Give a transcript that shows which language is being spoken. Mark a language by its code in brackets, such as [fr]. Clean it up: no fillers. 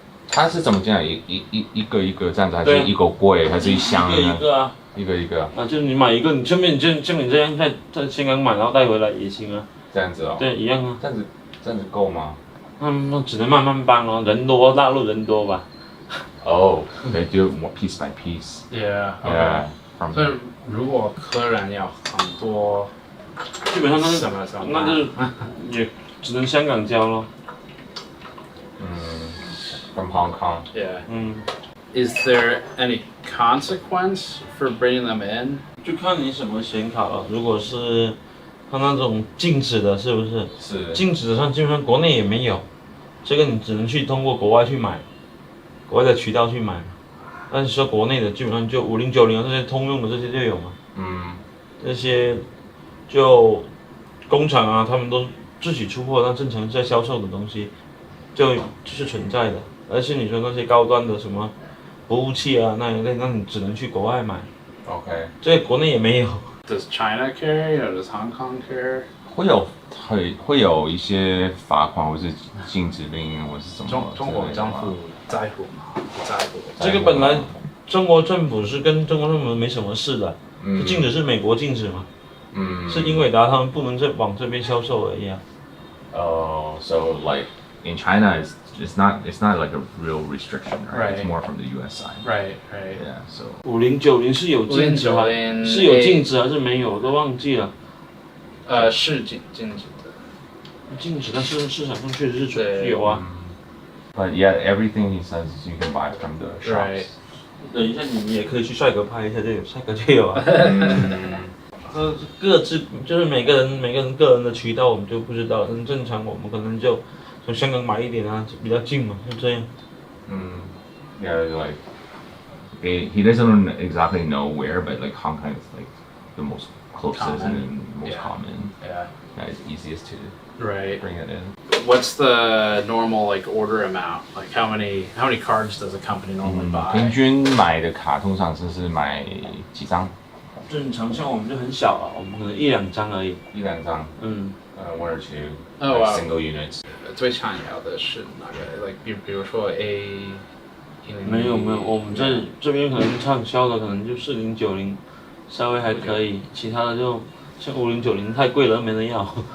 [zh] 它是怎么进来？一个一个这样子，还是一个柜，还是一箱呢？一个啊。一个一个。啊，就是你买一个，你顺便像你这样在香港买，然后带回来也行啊。这样子哦。对，一样啊。这样子够吗？那只能慢慢搬哦，人多，大陆人多吧。 [en] Oh, they do more piece by piece. Yeah. Yeah. [zh] 所以如果客人要很多，基本上那是什么？那就是也只能香港交咯。 [en] From Hong Kong. Yeah. Is there any consequence for bringing them in? [zh] 就看你什么显卡了。如果是它那种静止的，是不是？是。静止的上基本上国内也没有，这个你只能去通过国外去买，国外的渠道去买。但是说国内的基本上就5090这些通用的这些就有嘛。这些就工厂啊，他们都自己出货，那正常在销售的东西就是存在的。而且你说那些高端的什么服务器啊那一类，那你只能去国外买。 [en] OK。 [zh] 这个国内也没有。 [en] Does China care? Does Hong Kong care? [zh] 会有一些罚款或是禁止令或是什么？中国政府在乎吗？不在乎。这个本来中国政府是跟中国政府没什么事的，禁止是美国禁止嘛。是英伟达他们不能再往这边销售而已啊。 [en] So like in China, it's not like a real restriction, right? It's more from the U.S. side. Right. Yeah. So [zh] 5090是有禁止吗？是有禁止还是没有？我都忘记了。是禁止的。禁止，但是市场上确实是有啊。 [en] But yeah, everything he says you can buy from the shops. [zh] 等一下，你也可以去帅哥拍一下，就有帅哥就有啊。各自就是每个人个人的渠道我们就不知道，正常我们可能就从香港买一点啊，比较近嘛，就这样。 [en] Yeah, like he doesn't exactly know where, but like Hong Kong is like the most closest and most common. Yeah. It's easiest to bring it in. What's the normal like order amount? Like how many cards does a company normally buy? [zh] 平均买的卡通常是买几张？正常像我们就很小了，我们可能1-2张而已。 1-2张。 [en] 1 or 2 Oh, like wow. single units. [zh] 最常要的是哪个 ？like 比如说 A。没有，我们这边可能畅销的可能就4090，稍微还可以，其他的就像5090太贵了，没人要。